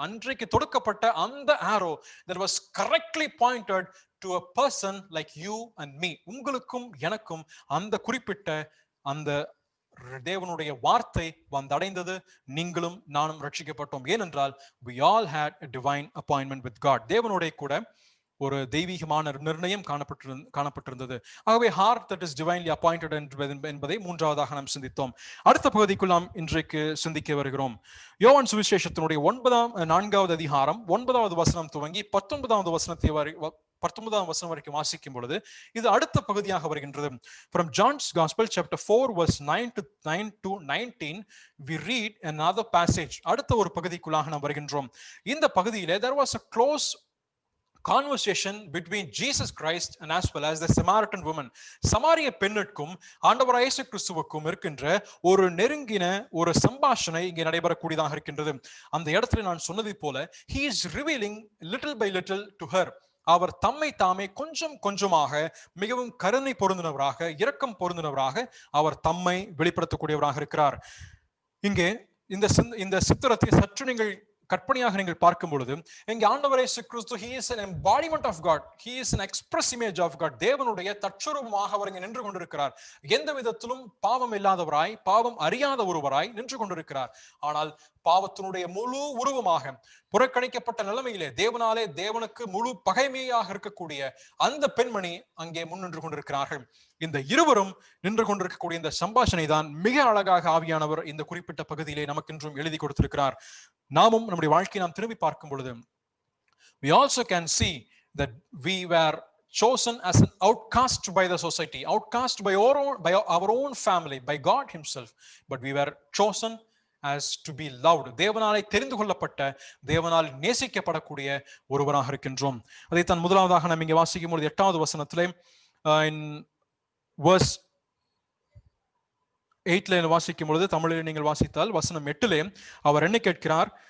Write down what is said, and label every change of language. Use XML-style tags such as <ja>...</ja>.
<ta>அன்றைக்கு தொடுக்கப்பட்ட அந்த</ta> <en>arrow that was correctly pointed to a person like you and me.</en> <ta>உங்களுக்கும் எனக்கும் அந்த குறிப்பிட்ட அந்த தேவனுடைய வார்த்தை வந்தடைந்தது. நீங்களும் நானும் ரட்சிக்கப்பட்டோம். ஏனென்றால்</ta> <en>we all had a divine appointment with God.</en> <ta>தேவனுடைய கூட ஒரு தெய்வீகமான நிர்ணயம் காணப்பட்டிருந்தது. ஆகவே</ta> <en>heart that is divinely appointed</en> <ta>என்பதை மூன்றாவதாக நாம் சிந்தித்தோம். அடுத்த பகுதிக்குள் நாம் இன்றைக்கு சிந்திக்க வருகிறோம். யோவான் சுவிசேஷத்தினுடைய 4வது அதிகாரம் 9வது வசனம் துவங்கி 19வது வசனம் வரைக்கும் வாசிக்கும் பொழுது இது அடுத்த பகுதியாக வருகின்றது.</ta> <en>From John's Gospel chapter 4 verse 9 to 19 we read another passage.</en> <ta>அடுத்த ஒரு பகுதிக்குள்ளாக நாம் வருகின்றோம். இந்த பகுதியிலே</ta> <en>there was a close conversation between Jesus Christ and as well as the Samaritan woman.</en> <ta>சமாரிய பெண்ணுக்கும் ஆண்டவராகிய இயேசு கிறிஸ்துவுக்கும் இருக்கின்ற ஒரு நெருங்கின ஒரு சம்பாஷணை இங்கே நடைபெறக்கூடியதாக இருக்கின்றது. அந்த இடத்துல நான் சொன்னதை போல</ta> <en>he is revealing little by little to her.</en> <ta>அவர் தம்மை தாமே கொஞ்சம் கொஞ்சமாக மிகவும் கருணை பொருந்தினவராக, இரக்கம் பொருந்தினவராக அவர் தம்மை வெளிப்படுத்தக்கூடியவராக இருக்கிறார். இங்கே இந்த சித்திரத்தை சற்று நீங்கள் கற்பனையாக நீங்கள் பார்க்கும் பொழுது இங்கே ஆண்டவர் இயேசு கிறிஸ்து</ta> <en>he is an embodiment of God,</en> <ta>he is an express image of God. தேவனுடைய தற்சுரூபமாக அவர் இங்கே நின்று கொண்டிருக்கிறார். எந்த விதத்திலும் பாவம் இல்லாதவராய், பாவம் அறியாத ஒருவராய் நின்று கொண்டிருக்கிறார். ஆனால் பாவத்தினுடைய முழு உருவமாக புறக்கணிக்கப்பட்ட நிலைமையிலே தேவனாலே தேவனுக்கு முழு பகைமையாக இருக்கக்கூடிய அந்த பெண்மணி அங்கே முன்னின்று கொண்டிருக்கிறார்கள். இந்த இருவரும் நின்று கொண்டிருக்கக்கூடிய இந்த சம்பாஷணை தான் மிக அழகாக ஆவியானவர் இந்த குறிப்பிட்ட பகுதியிலே நமக்கு இன்றும் எழுதி கொடுத்திருக்கிறார். நாமும் நம்முடைய வாழ்க்கையை நாம் திரும்பி பார்க்கும் பொழுது</ta> <en>we also can see that we were chosen as an outcast by the society, outcast by our own family, by God himself, but we were chosen as to be loved.</en> <ta>தேவனாலே தெரிந்து கொள்ளப்பட்ட, தேவனால் நேசிக்கப்படக்கூடிய ஒருவராக இருக்கின்றோம். அதைத்தான் முதலாவதாக நாம் இங்கே வாசிக்கும் பொழுது 8வது வசனத்திலே in verse 8ல வாசிக்கும் பொழுது, தமிழில் நீங்கள் வாசித்தால் வசனம் 8லே அவர் என்ன கேட்கிறார்?</ta>